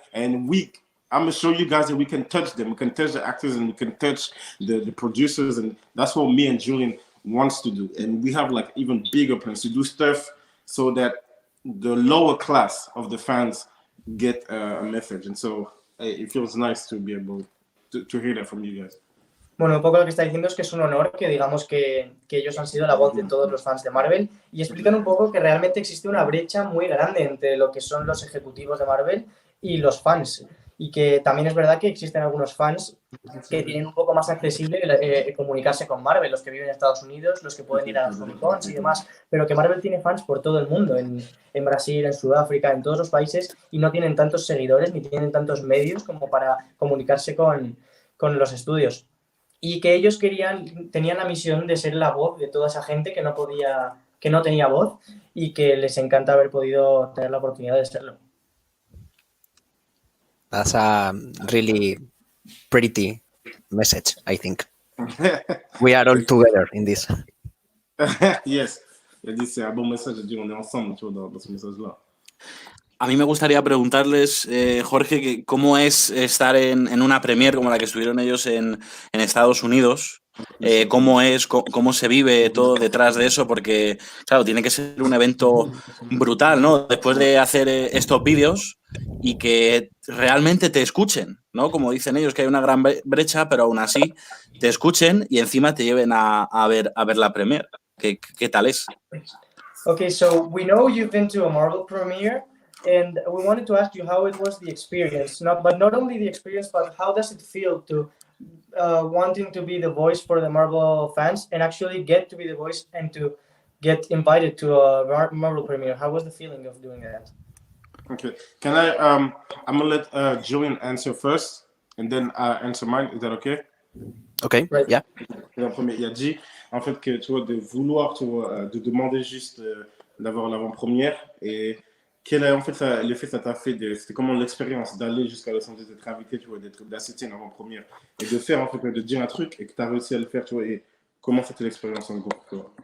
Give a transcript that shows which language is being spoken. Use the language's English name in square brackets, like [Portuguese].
[English] And I'm gonna show you guys that we can touch them. We can touch the actors and we can touch the producers, and that's what me and Julian wants to do. And we have like even bigger plans to do stuff so that the lower class of the fans get a message. And so it feels nice to be able to hear that from you guys. [Spanish] Bueno, un poco lo que está diciendo es que es un honor que digamos que ellos han sido la voz de todos los fans de Marvel, y explican un poco que realmente existe una brecha muy grande entre lo que son los ejecutivos de Marvel y los fans, y que también es verdad que existen algunos fans que tienen un poco más accesible comunicarse con Marvel, los que viven en Estados Unidos, los que pueden ir a los Comic-Cons y demás, pero que Marvel tiene fans por todo el mundo, en Brasil, en Sudáfrica, en todos los países, y no tienen tantos seguidores ni tienen tantos medios como para comunicarse con los estudios. Y que ellos tenían la misión de ser la voz de toda esa gente que no tenía voz, y que les encanta haber podido tener la oportunidad de serlo. [English] That's a really pretty message, I think. We are all together in this. Yes. [French] Il dit c'est un bon message de dire on est ensemble, tu vois, dans ce message-là. [Spanish] A mí me gustaría preguntarles, Jorge, que cómo es estar en una premiere como la que estuvieron ellos en Estados Unidos. Cómo se vive todo detrás de eso, porque, claro, tiene que ser un evento brutal, ¿no? Después de hacer estos vídeos y que realmente te escuchen, ¿no? Como dicen ellos, que hay una gran brecha, pero aún así te escuchen y encima te lleven a ver la premiere. ¿Qué tal es? [English] Okay, so we know you've been to a Marvel premiere, and we wanted to ask you how it was the experience. But not only the experience, but how does it feel to wanting to be the voice for the Marvel fans and actually get to be the voice and to get invited to a Marvel premiere? How was the feeling of doing that? Okay, can I'm gonna let Julian answer first, and then answer mine. Is that okay? Okay, right. Yeah. [French] En premier, il a dit en fait que tu vois de vouloir, tu vois, de demander juste d'avoir l'avant-première, et quel est en fait l'effet ça t'a fait, c'était comment l'expérience d'aller jusqu'à Los Angeles, d'être invité, tu vois, d'assister à une avant-première et de faire en fait, de dire un truc et que tu as réussi à le faire, tu vois, et comment c'était l'expérience en gros, tu vois.